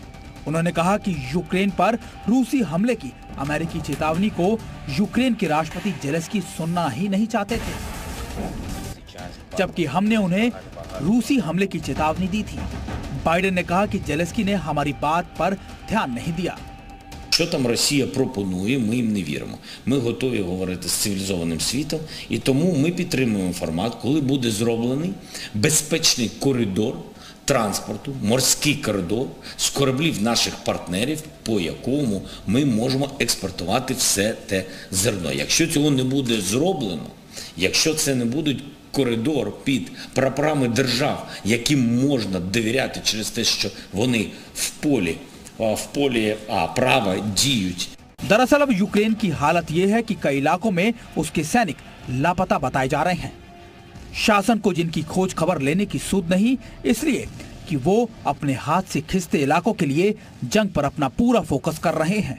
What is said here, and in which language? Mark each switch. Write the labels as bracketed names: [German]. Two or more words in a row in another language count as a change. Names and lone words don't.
[Hindi] उन्होंने कहा कि यूक्रेन पर रूसी हमले की अमेरिकी चेतावनी को यूक्रेन के राष्ट्रपति जेलेंस्की सुनना ही नहीं चाहते थे, जबकि हमने उन्हें रूसी हमले की चेतावनी दी थी। बाइडेन ने कहा कि जेलेंस्की ने हमारी बात पर ध्यान नहीं दिया। [Ukrainian] Що там Росія пропонує, ми їм не віримо. Ми готові говорити з цивілізованим світом, і тому ми підтримуємо формат, коли буде зроблений безпечний коридор транспорту, морський коридор з кораблів наших партнерів, по якому ми можемо експортувати все те зерно. Якщо цього не буде зроблено, якщо це не будуть коридор під прапорами держав, яким можна довіряти через те, що вони в полі प्रावा जीयुच। [Hindi] दरअसल अब यूक्रेन की हालत यह है कि कई इलाकों में उसके सैनिक लापता बताए जा रहे हैं। शासन को जिनकी खोज खबर लेने की सूद नहीं, इसलिए कि वो अपने हाथ से खिंचते इलाकों के लिए जंग पर अपना पूरा फोकस कर रहे हैं।